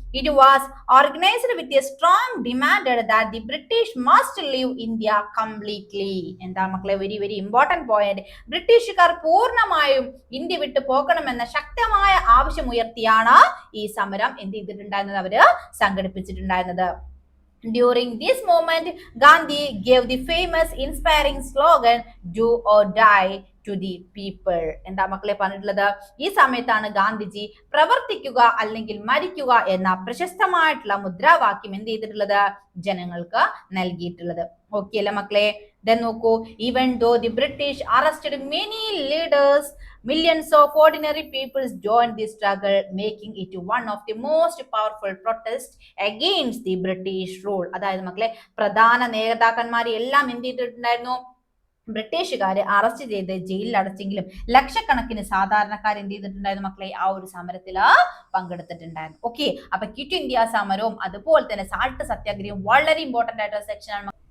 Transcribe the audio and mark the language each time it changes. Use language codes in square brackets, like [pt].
[en] It was organised with a strong demand that the British must leave India completely. [ml] എന്താ മക്കളെ? [en] Very very important point. [ml] ബ്രിട്ടീഷുകാർ പൂർണ്ണമായും India വിട്ടു പോകണമെന്ന ശക്തമായ ആവശ്യമുയർത്തിയാണ് ഈ സമരം എന്ത് ചെയ്തിട്ടുണ്ടായിരുന്നത്, അവര് സംഘടിപ്പിച്ചിട്ടുണ്ടായിരുന്നത്. [en] During this moment, Gandhi gave the famous inspiring slogan, "Do or die" to the people. [ml] എന്താ മക്കളെ പറഞ്ഞിട്ടുള്ളത്? ഈ സമയത്താണ് ഗാന്ധിജി പ്രവർത്തിക്കുക അല്ലെങ്കിൽ മരിക്കുക എന്ന പ്രശസ്തമായിട്ടുള്ള മുദ്രാവാക്യം എന്ത് ചെയ്തിട്ടുള്ളത്, ജനങ്ങൾക്ക് നൽകിയിട്ടുള്ളത്. ഓക്കെ അല്ലേ മക്കളെ? Then നോക്കൂ. [en] Even though the British arrested many leaders, millions of ordinary people joined the struggle, making it one of the most powerful protests against the British rule. [ml] അതായത് മക്കളെ, പ്രധാന നേതാക്കന്മാരെ എല്ലാം എന്ത് ചെയ്തിട്ടുണ്ടായിരുന്നു, ബ്രിട്ടീഷുകാര് അറസ്റ്റ് ചെയ്ത് ജയിലിൽ അടച്ചെങ്കിലും ലക്ഷക്കണക്കിന് സാധാരണക്കാർ എന്ത് ചെയ്തിട്ടുണ്ടായിരുന്നു മക്കളെ, ആ ഒരു സമരത്തില് പങ്കെടുത്തിട്ടുണ്ടായിരുന്നു. ഓക്കെ, അപ്പൊ ക്വിറ്റ് ഇന്ത്യ സമരവും അതുപോലെ തന്നെ സാൾട്ട് സത്യാഗ്രഹവും വളരെ ഇമ്പോർട്ടന്റ് ആയിട്ടുള്ള സെക്ഷൻ ആണ്.